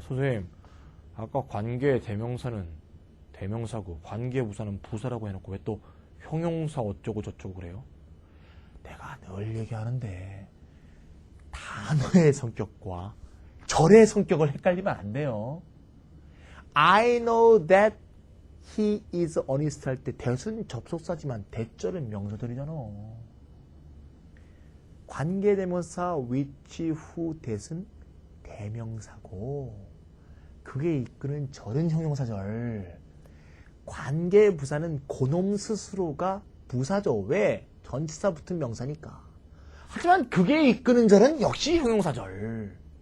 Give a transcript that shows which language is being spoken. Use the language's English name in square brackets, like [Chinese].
[Korean] 선생님, 아까 관계대명사는 대명사고 관계부사는 부사라고 해놓고 왜 또 형용사 어쩌고 저쩌고 그래요? 내가 늘 얘기하는데 단어의 성격과 절의 성격을 헷갈리면 안 돼요. [English] I know that he is honest [Korean] 할 때 that은 접속사지만 that절은 명사절이잖아. 관계대명사 which, who, that은 대명사고 그게 이끄는 절은 형용사절. 관계부사는 그놈 스스로가 부사죠. 왜? 전치사 붙은 명사니까. 하지만 그게 이끄는 절은 역시 형용사절.